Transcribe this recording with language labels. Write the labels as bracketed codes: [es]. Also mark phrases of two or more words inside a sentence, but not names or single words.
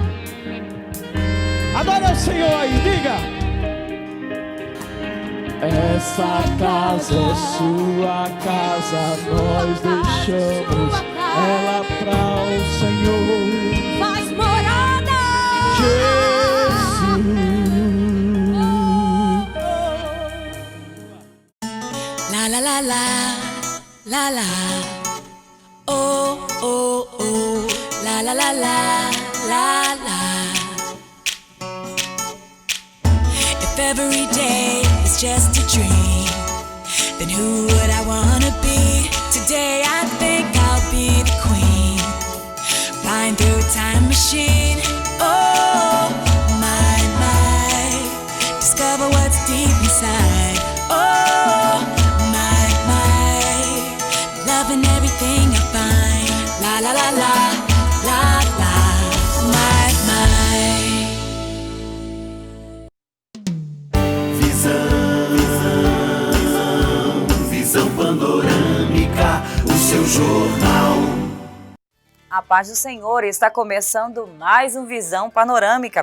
[pt] Adore ao Senhor aí, diga. Essa casa é sua casa, nós deixamos ela pra o Senhor Faz morada. Jesus. La la la la, la la. Oh oh oh, la la la la, la la. [en] If every day is just a dream, then who would I wanna be? Today I think I'll be the queen, flying through a time machine. Oh my, discover what's deep inside. Oh my, loving everything I find. La la la la, la la, my. [pt] Visão panorâmica, o seu jornal. A paz do Senhor, está começando mais um Visão Panorâmica.